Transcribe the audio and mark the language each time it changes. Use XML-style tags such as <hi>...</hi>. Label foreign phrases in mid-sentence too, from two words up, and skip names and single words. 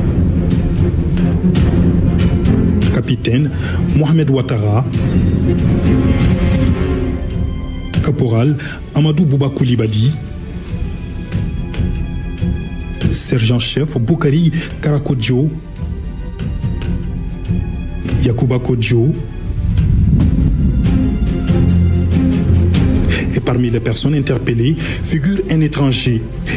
<fr>Capitaine Mohamed Ouattara. Caporal Amadou Bouba Koulibaly. Sergent-chef Boukari Karakodjo. Yacouba Kodjo. Et parmi les personnes interpellées figure un étranger</fr>